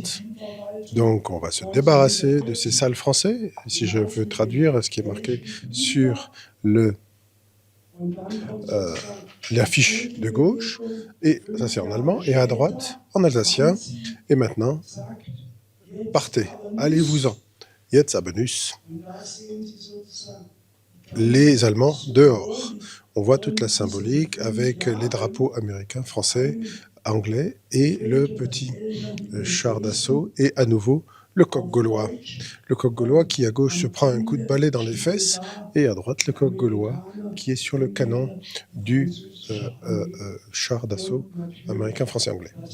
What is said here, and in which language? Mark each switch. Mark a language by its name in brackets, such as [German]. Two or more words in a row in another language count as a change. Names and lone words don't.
[French] Donc, on va se débarrasser de ces sales français. Si je veux traduire ce qui est marqué sur l'affiche de gauche, et ça c'est en allemand, et à droite, en alsacien. Et maintenant, partez, allez-vous-en. [Swiss German] Jetzt aber nus, [German] Und da sehen Sie sozusagen [French] les Allemands dehors. On voit toute la symbolique avec les drapeaux américains, français, anglais et le petit char d'assaut et à nouveau le coq gaulois. Le coq gaulois qui à gauche se prend un coup de balai dans les fesses et à droite le coq gaulois qui est sur le canon du char d'assaut américain, français, anglais.